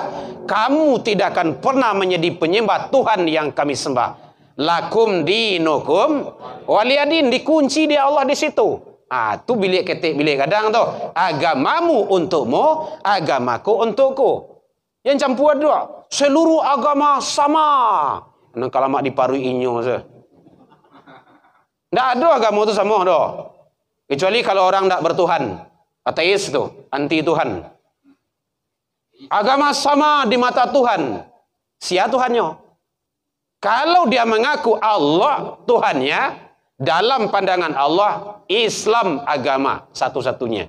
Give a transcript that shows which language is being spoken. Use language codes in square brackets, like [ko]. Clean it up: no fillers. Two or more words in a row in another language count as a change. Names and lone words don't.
[id] Kamu tidak akan pernah menjadi penyembah Tuhan yang kami sembah. [ar] لكم دينكم ولي دين. [id] Dikunci dia Allah di situ. Tu bilik ketik bilik kadang tu. Agamamu untukmu, agamaku untukku. Yang campur dua. Seluruh agama sama. [min] Nang kalamak diparui inyo se. [id] Ndak ada agama tu sama dah. Kecuali kalau orang ndak bertuhan. Ateis tu, anti Tuhan. Agama sama di mata Tuhan. Sia Tuhannya. Kalau dia mengaku Allah Tuhannya, dalam pandangan Allah, Islam agama satu-satunya.